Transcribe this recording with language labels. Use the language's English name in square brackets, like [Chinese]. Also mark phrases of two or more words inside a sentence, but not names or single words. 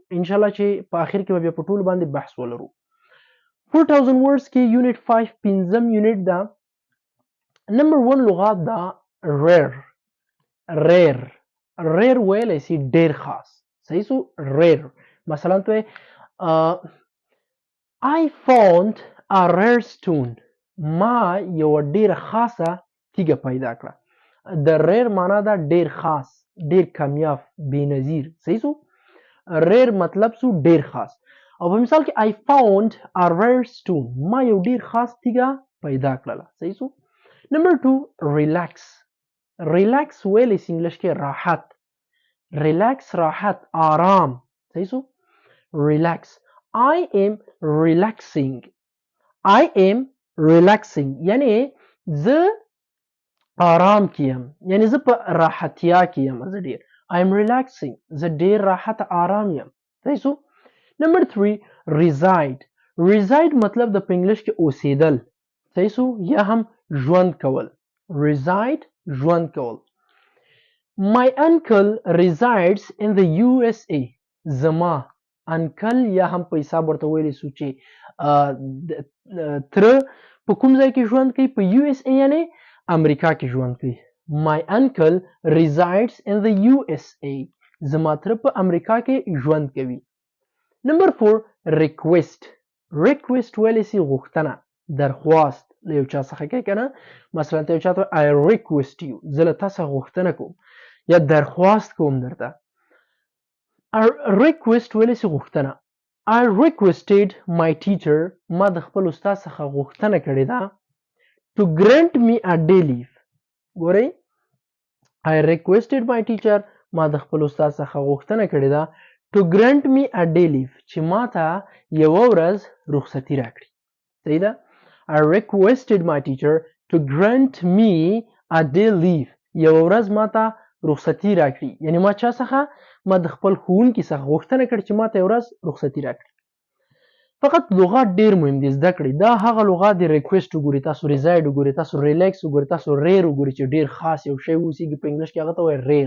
[Pashto] انشاءالله چې په آخر کې به بیا په ټولو باندې بحث ولرو. 4000 words کې یونټ 5 5م یونټ ده. نمبر 1 لغات ده rare. rare ویلی شي ډېر خاص. صحیح سو. [English] rare [Pashto] مثلا ته [English] I found a rare stone. [Pashto] ما یو ډیره خاصه تیږه پیدا کړه. د rare معنا ده ډیر خاص، ډیر کامیاب، بېنظیر. صحیح سو. rare مطلب سو ډیر خاص. او په مثال کې [English] I found a rare stone. [Pashto] ما یو ډیر خاص تیږه پیدا کړله. صحیح سو. نمبر 2 relax. relax ویلی سي انګلیش کې راحت. relax راحت، آرام. صحیح سو. [English] relax. I am relaxing. I am relaxing [Pashto] یعنی زه آرام کیم، یعنی زه په راحتیا کیم. زه ډیر [English] I am relaxing. [Pashto] زه ډیر راحت آرام یم. صحیح سو. نمبر 3 reside. reside مطلب د په انګلیش کې اوسیدل. صحیح سو. یا هم ژوند کول. reside ژوند کول. [English] My uncle resides in the USA. [Pashto] زما انکل یا هم په حساب ورته ویلی سو چې تره په کوم ځای کې ژوند کوي؟ په USA یعنی امریکا کې ژوند کوي. [English] My uncle resides in the USA. [Pashto] زما تره په امریکا کې ژوند کوي. نمبر 4 request. request ویلی سي غوښتنه، درخواست له یو چا څخه کوي کنه. مثلا ته یو چا ته [English] I request you. [Pashto] زه له تا څخه غوښتنه کوم یا درخواست کوم درته. request ویلی سي غوښتنه. [English] I requested my teacher. [Pashto] ما د خپل استاد څخه غوښتنه کړې ده [English] to grant me a day leave. ګورئ I requested my teacher. [Pashto] ما د خپل استاد څخه غوښتنه کړې ده [English] to grant me a day leave [Pashto] چې ما ته یوه ورځ رخصتي راکړي. صحیح ده. [English] I requested my teacher to grant me a day leave. [Pashto] یوه ورځ ما ته رخصتي راکړي. یعنی ما چا څخه؟ ما د خپل ښوونکي څخه غوښتنه کړې چې ما ته یوه ورځ رخصتي راکړي. فقط لغات ډیر مهم دي زده کړئ. دا هغه لغات دي. ریکویسټ وګورئ، تاسو ریزاید وګورئ، تاسو ریلیکس وګورئ، تاسو ریر وګورئ چې ډیر خاص یو شی اوسیږي په انګلیش کې هغه ته وایي ریر.